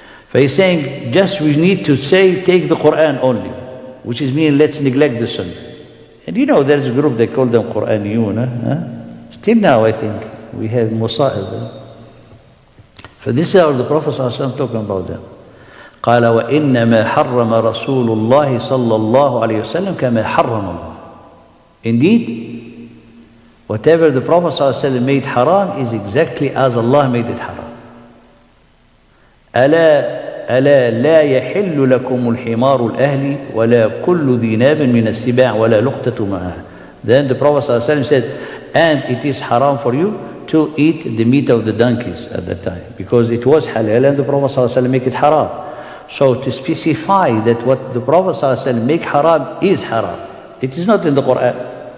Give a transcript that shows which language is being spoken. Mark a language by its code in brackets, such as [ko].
[en] So he's saying just we need to say take the Quran only, which is mean let's neglect the Sunnah. And there's a group they call them Quraniyun. Still now I think we have Musa'ib. So this is how the Prophet ﷺ talking about them. [ar] قال وإنما حرم رسول الله صلى الله عليه وسلم كما حرم الله. [en] Indeed, whatever the Prophet ﷺ made haram is exactly as Allah made it haram. [ar] ألا لا يحل لكم الحمار الأهلي ولا كل ذي ناب من السباع ولا لقطة معها. [en] Then the Prophet ﷺ said, and it is haram for you to eat the meat of the donkeys at that time, because it was halal and the Prophet ﷺ make it haram. So to specify that what the Prophet ﷺ make haram is haram, it is not in the Quran.